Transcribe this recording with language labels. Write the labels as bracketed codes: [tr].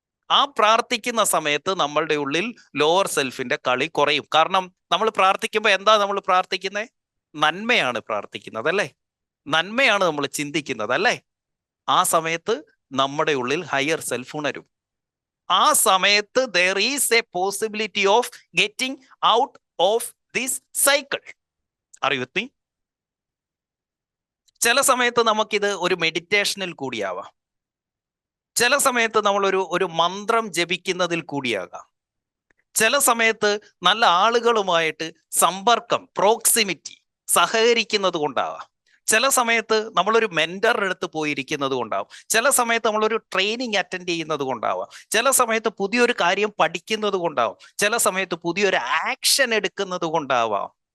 [ml] ആ പ്രാർത്ഥിക്കുന്ന സമയത്ത് നമ്മളുടെ ഉള്ളിൽ ലോവർ സെൽഫിന്റെ കളി കുറയും. കാരണം നമ്മൾ പ്രാർത്ഥിക്കുമ്പോൾ എന്താ നമ്മൾ പ്രാർത്ഥിക്കുന്നത്? നന്മയാണ് പ്രാർത്ഥിക്കുന്നത് അല്ലേ? നന്മയാണ് നമ്മൾ ചിന്തിക്കുന്നത് അല്ലേ? ആ സമയത്ത് നമ്മുടെ ഉള്ളിൽ ഹയർ സെൽഫ് ഉണരും. ആ സമയത്ത് [en] there is a possibility of getting out of this cycle. Are you with me? [ml] ചില സമയത്ത് നമുക്കിത് ഒരു മെഡിറ്റേഷനിൽ കൂടിയാവാം, ചില സമയത്ത് നമ്മൾ ഒരു മന്ത്രം ജപിക്കുന്നതിൽ കൂടിയാകാം, ചില സമയത്ത് നല്ല ആളുകളുമായിട്ട് സമ്പർക്കം, പ്രോക്സിമിറ്റി, സഹകരിക്കുന്നത് കൊണ്ടാവാം, ചില സമയത്ത് നമ്മളൊരു മെന്ററുടെ അടുത്ത് പോയിരിക്കുന്നത് കൊണ്ടാവും, ചില സമയത്ത് നമ്മളൊരു ട്രെയിനിങ് അറ്റൻഡ് ചെയ്യുന്നത് കൊണ്ടാവാം, ചില സമയത്ത് പുതിയൊരു കാര്യം പഠിക്കുന്നത് കൊണ്ടാവും, ചില സമയത്ത് പുതിയൊരു ആക്ഷൻ എടുക്കുന്നത് കൊണ്ടാവാം.